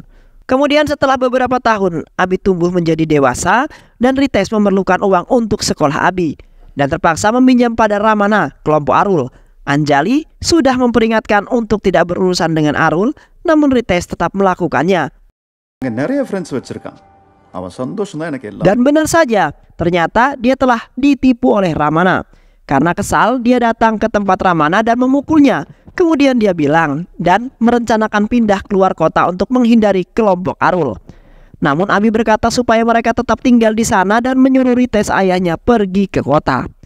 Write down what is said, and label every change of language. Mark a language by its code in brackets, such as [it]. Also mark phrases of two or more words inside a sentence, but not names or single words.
[id] Kemudian setelah beberapa tahun, Abi tumbuh menjadi dewasa dan Rites memerlukan uang untuk sekolah Abi. Dan terpaksa meminjam pada Ramana, kelompok Arul. Anjali sudah memperingatkan untuk tidak berurusan dengan Arul, namun Ritesh tetap melakukannya. [ta] நிறைய ஃப்ரெண்ட்ஸ் வச்சிருக்கான் அவன் சந்தோஷம் தான் எனக்கு எல்லாம். [id] Dan benar saja, ternyata dia telah ditipu oleh Ramana. Karena kesal, dia datang ke tempat Ramana dan memukulnya. Kemudian dia bilang dan merencanakan pindah keluar kota untuk menghindari kelompok Arul. Namun Abi berkata supaya mereka tetap tinggal di sana dan menyuruh Ritesh ayahnya pergi ke kota.